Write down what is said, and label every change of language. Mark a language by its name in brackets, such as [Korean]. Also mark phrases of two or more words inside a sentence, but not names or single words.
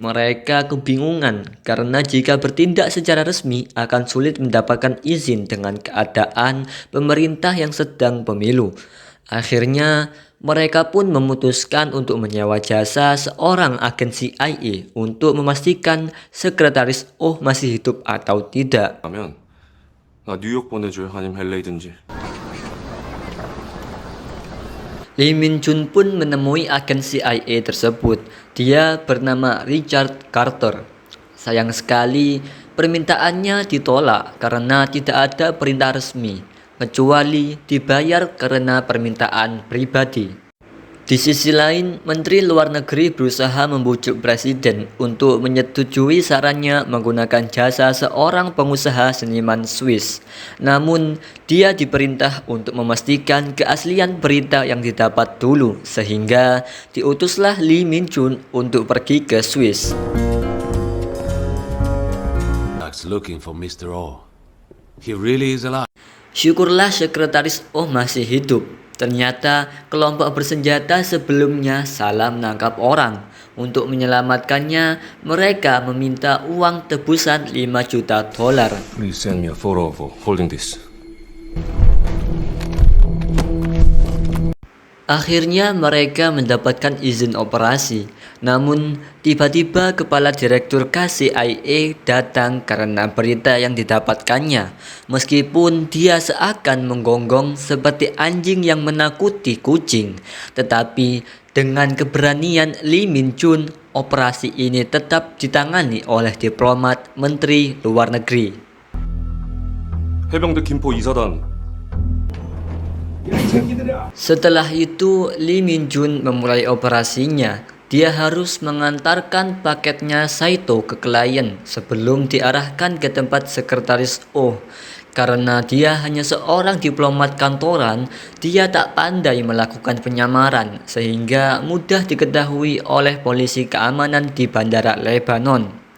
[Indonesian] Mereka kebingungan karena jika bertindak secara resmi akan sulit mendapatkan izin dengan keadaan pemerintah yang sedang pemilu. Akhirnya mereka pun memutuskan untuk menyewa jasa seorang agen CIA untuk memastikan Sekretaris O masih hidup atau tidak. [Korean] 나 뉴욕 보내줘요. 아니면 LA든지. [Indonesian] Lee Min Jun pun menemui agen CIA tersebut. Dia bernama Richard Carter. Sayang sekali permintaannya ditolak karena tidak ada perintah resmi, kecuali dibayar karena permintaan pribadi. Di sisi lain, Menteri Luar Negeri berusaha membujuk Presiden untuk menyetujui sarannya menggunakan jasa seorang pengusaha seniman Swiss. Namun, dia diperintah untuk memastikan keaslian berita yang didapat dulu, sehingga diutuslah Lee Min Jun untuk pergi ke Swiss. [English] Looking for Mr. O. He really is alive. [Indonesian] Syukurlah Sekretaris O masih hidup. Ternyata kelompok bersenjata sebelumnya salah menangkap orang. Untuk menyelamatkannya, mereka meminta uang tebusan $5 juta. [English] Please send me a photo of holding this. [Indonesian] Akhirnya mereka mendapatkan izin operasi. Namun tiba-tiba kepala direktur KCIA datang karena berita yang didapatkannya. Meskipun dia seakan menggonggong seperti anjing yang menakuti kucing, tetapi dengan keberanian Lee Min Jun, operasi ini tetap ditangani oleh diplomat Menteri Luar Negeri. [Korean] 해병대 김포 이사단. [Indonesian] Setelah itu, Lee Min Jun memulai operasinya. Dia harus mengantarkan paketnya Saito ke klien sebelum diarahkan ke tempat Sekretaris O. Karena dia hanya seorang diplomat kantoran, dia tak pandai melakukan penyamaran sehingga mudah diketahui oleh polisi keamanan di bandara Lebanon.